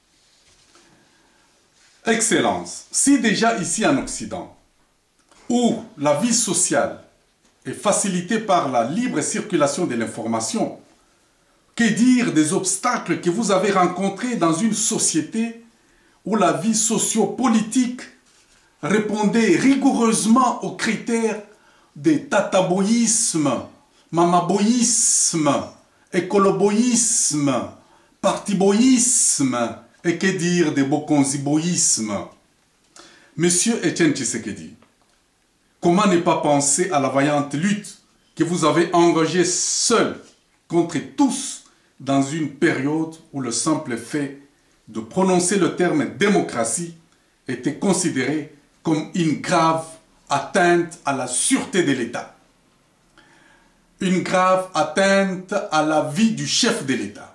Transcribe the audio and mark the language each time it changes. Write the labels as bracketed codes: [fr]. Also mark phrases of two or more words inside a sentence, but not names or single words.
[fr] Excellence, si déjà ici en Occident, où la vie sociale est facilitée par la libre circulation de l'information, que dire des obstacles que vous avez rencontrés dans une société où la vie socio-politique répondait rigoureusement aux critères de tataboïsme, mamaboïsme, écoloboïsme, partiboïsme et que dire de bokonziboïsme. Monsieur Etienne Tshisekedi, comment ne pas penser à la vaillante lutte que vous avez engagée seul contre tous dans une période où le simple fait de prononcer le terme démocratie était considéré comme une grave atteinte à la sûreté de l'État, une grave atteinte à la vie du chef de l'État.